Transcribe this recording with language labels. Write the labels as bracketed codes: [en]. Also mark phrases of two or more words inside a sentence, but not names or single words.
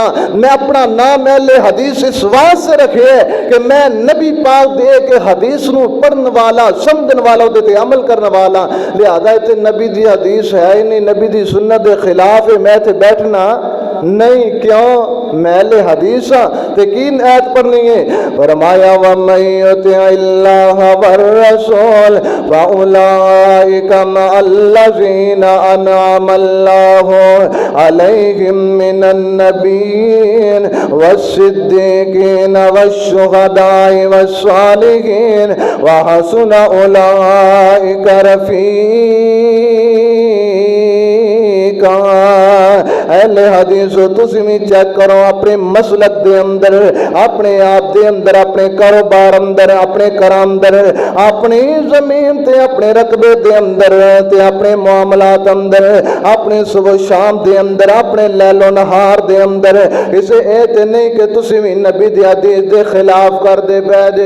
[pa] میں اپنا نام اہل حدیث اس واسطے رکھے ہے کہ میں نبی پاک دے کے حدیث نوں پڑھن والا، سمجھن والا، اوہدے تے عمل کرنے والا. لہذا ایتھے نبی دی حدیث ہے ہی نہیں، نبی دی سنت کے خلاف ہے، میں ایتھے بیٹھنا نہیں. کیوں؟ میں اہل حدیث ہاں۔ تے کی آیت پڑھنی ہے? [ar] فرمایا و الله والرسول وأولئك مع الذين أنعم الله عليهم من النبيين والصديقين والشهداء والصالحين وحسن أولئك رفيقا. [pa] اہل حدیث تسیں بھی چیک کرو اپنے مسلک دے اندر، اپنے آپ دے اندر، اپنے کاروبار اندر، اپنے گھر اندر، اپنی زمین تے اپنے رقبے دے اندر تے اپنے معاملات اندر، اپنے صبح شام دے اندر، اپنے لیل و نہار دے اندر ایسے اے تے نہیں کہ تسیں بھی نبی دی حدیث دے خلاف کر دے پے جے.